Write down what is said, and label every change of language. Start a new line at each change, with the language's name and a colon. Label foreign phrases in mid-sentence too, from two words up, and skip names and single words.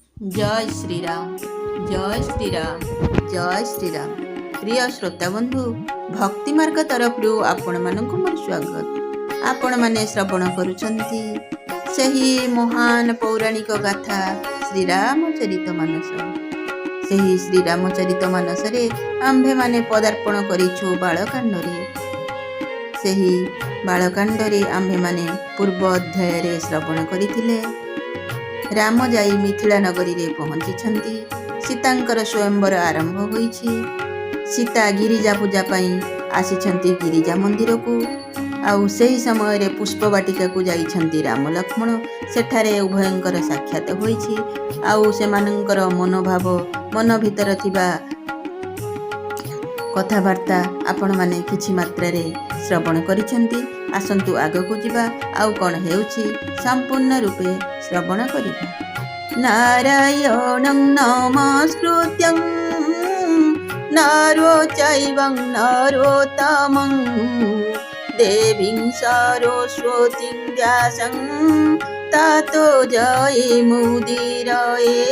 Hindi: जय श्रीराम जय श्रीराम जय श्रीराम।
Odia: ପ୍ରିୟ ଶ୍ରୋତା ବନ୍ଧୁ, ଭକ୍ତି ମାର୍ଗ ତରଫ ଆପଣ ମାନଙ୍କ ମୋର ସ୍ୱାଗତ। ଆପଣ ମାନେ ଶ୍ରବଣ କରୁଛନ୍ତି ସେହି ମହାନ ପୌରାଣିକ ଗାଥା ଶ୍ରୀରାମଚରିତ ମାନସ। ସେହି ଶ୍ରୀରାମଚରିତ ମାନସ ରେ ଆମ୍ଭେ ମାନେ ପଦାର୍ପଣ କରିଛୁ ବାଳକାଣ୍ଡରେ। ସେହି ବାଳକାଣ୍ଡରେ ଆମ୍ଭେ ମାନେ ପୂର୍ବ ଅଧ୍ୟାୟ ରେ ଶ୍ରବଣ କରିଥିଲେ। ରାମ ଯାଇ ମିଥିଳା ନଗରୀ ରେ ପହଞ୍ଚି। ସୀତାଙ୍କର ସ୍ୱୟମ୍ବର ଆରମ୍ଭ ହୋଇଛି। ସୀତା ଗିରିଜା ପୂଜା ପାଇଁ ଆସିଛନ୍ତି ଗିରିଜା ମନ୍ଦିର କୁ। ଆଉ ସେହି ସମୟ ରେ ପୁଷ୍ପ ବାଟିକା କୁ ଯାଇଛନ୍ତି ରାମ ଲକ୍ଷ୍ମଣ। ସେଠାରେ ଉଭୟଙ୍କର ସାକ୍ଷାତ ହୋଇଛି। ଆଉ ସେମାନଙ୍କର ମନୋଭାବ ମନ ଭିତର ଥିବା କଥାବାର୍ତ୍ତା ଆପଣ ମାନେ କିଛି ମାତ୍ରା ରେ ଶ୍ରବଣ କରିଛନ୍ତି। ଆସନ୍ତୁ ଆଗକୁ ଯିବା ଆଉ କଣ ହେଉଛି ସମ୍ପୂର୍ଣ୍ଣ ରୂପେ ଶ୍ରବଣ କରିବା।
Sanskrit: नारायणं नमस्कृत्यं नरो चैवं नरोत्तमं देवीं सरस्वतीं व्यासं ततो जयमुदीरये।